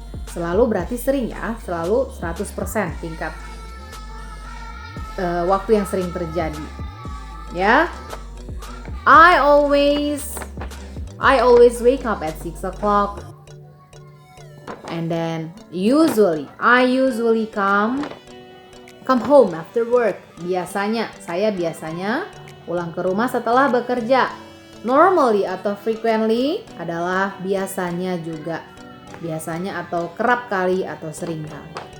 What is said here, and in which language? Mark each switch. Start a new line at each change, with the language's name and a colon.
Indonesian: Selalu berarti sering selalu 100% tingkat waktu yang sering terjadi.
English: I always wake up at 6 o'clock. And then I usually come home after work.
Indonesian: Saya biasanya pulang ke rumah setelah bekerja. Normally atau frequently adalah biasanya juga. Biasanya atau kerap kali atau sering kali.